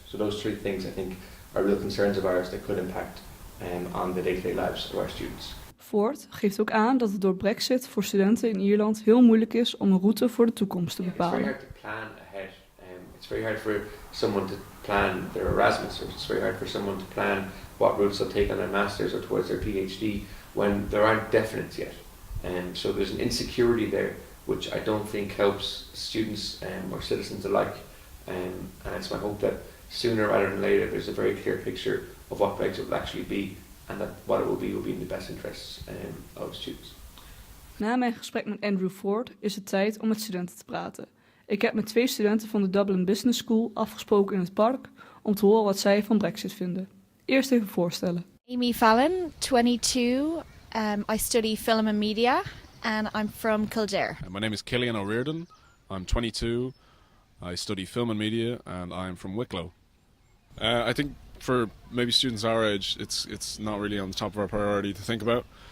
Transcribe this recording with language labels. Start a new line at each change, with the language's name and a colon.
English: So those three things, I think, are real concerns of ours that could impact on the day-to-day lives of our students.
Dutch: Ford geeft ook aan dat het door Brexit voor studenten in Ierland heel moeilijk is om een route voor de toekomst te bepalen.
English: It's very hard to plan ahead. It's very hard for someone to plan their Erasmus, or it's very hard for someone to plan what routes they'll take on their masters or towards their PhD when there aren't definites yet. So there's an insecurity there which I don't think helps students or citizens alike. And it's my hope that sooner rather than later there's a very clear picture of what Brexit will actually be, and that what it will be in the best interests of students.
Dutch: Na mijn gesprek met Andrew Ford is het tijd om met studenten te praten. Ik heb met 2 studenten van de Dublin Business School afgesproken in het park om te horen wat zij van Brexit vinden. Eerst even voorstellen. Amy Fallon, 22.
English: I study film and media, and I'm from Kildare. My name is Killian O'Riordan. I'm 22. I study film and media, and I'm from Wicklow. I think for maybe students our age, it's not really on the top of our priority to think about.